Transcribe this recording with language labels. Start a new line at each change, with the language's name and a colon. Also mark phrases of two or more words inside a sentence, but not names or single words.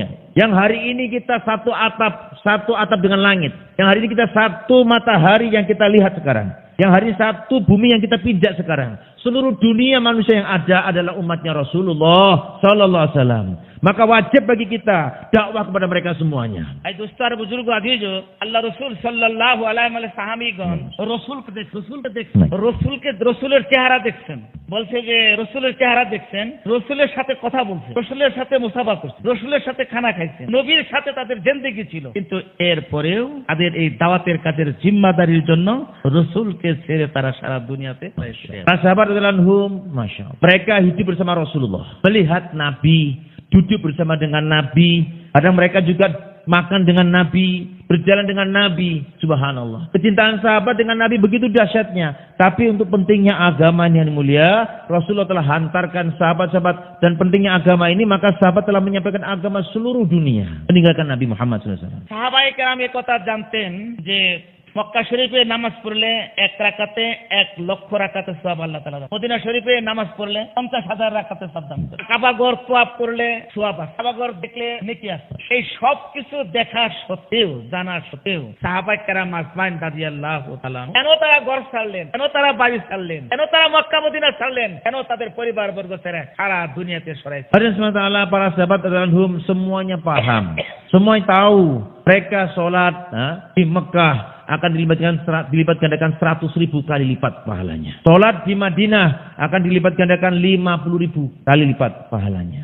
Indonesian: Yang hari ini kita satu atap dengan langit. Yang hari ini kita satu matahari yang kita lihat sekarang. Yang hari ini satu bumi yang kita pijak sekarang. Seluruh dunia manusia yang ada adalah umatnya Rasulullah
Arabic: صلى الله عليه وسلم.
Indonesian: Maka wajib bagi kita dakwah kepada mereka semuanya.
Bangla: এই দোস্তার বুজুর্গ আজিজ আল্লাহ রসুল
Arabic: صلى الله عليه و
Bangla: সাহাবীগণ রসুলের চেহারা দেখছেন, বলছে যে রসুলের চেহারা দেখছেন, রসুলের সাথে কথা বলছে, রসুলের সাথে মুসাফা করছে, রসুলের সাথে খানা খাইছে, নবীর সাথে তাদের জিন্দেগি ছিল। কিন্তু এরপরেও তাদের এই দাওয়াতের কাজের জিম্মাদারির জন্য রসুলকে ছেড়ে তারা সারা দুনিয়াতে
Indonesian: Para sahabat
Arabic: رضي الله عنهم,
Indonesian: masya Allah, mereka hidup bersama Rasulullah, melihat Nabi, duduk bersama dengan Nabi, kadang mereka juga makan dengan Nabi, berjalan dengan Nabi. Subhanallah, kecintaan sahabat dengan Nabi begitu dahsyatnya. Tapi untuk pentingnya agama yang mulia, Rasulullah telah hantarkan sahabat-sahabat, dan pentingnya agama ini, maka sahabat telah menyampaikan agama seluruh dunia, meninggalkan Nabi Muhammad SAW.
Bangla: সাহাবায়ে কেরাম এই কথা জানতেন যে মক্কা শরীফে নামাজ পড়লে 1 রাকাতে 1 লক্ষ রাকাতে সওয়াব আল্লাহ তাআলা দেন। মদিনা শরীফে নামাজ পড়লে 50,000 রাকাতে সওয়াব দান করেন। কাবা ঘর তওয়াফ করলে সওয়াব আছে, কাবা ঘর দেখলে নেকি আছে। এই সব কিছু দেখা সত্ত্বেও, জানা সত্ত্বেও সাহাবায়ে কেরাম আজমাইন
Arabic: رضي الله تعالى
Bangla: কেন তারা ঘর ছাড়লেন, কেন তারা বাড়ি ছাড়লেন, কেন তারা মক্কা মদিনা ছাড়লেন, কেন তাদের পরিবারবর্গ ছেড়ে সারা দুনিয়াতে সরাইছে।
Indonesian: Allah SWT, para sahabat
Arabic: رضي الله عنهم
Indonesian: semuanya paham, semuanya tahu. Mereka sholat di Mekah akan dilipat gandakan 100.000 kali lipat pahalanya. Sholat di Madinah akan dilipat gandakan 50.000 kali lipat pahalanya.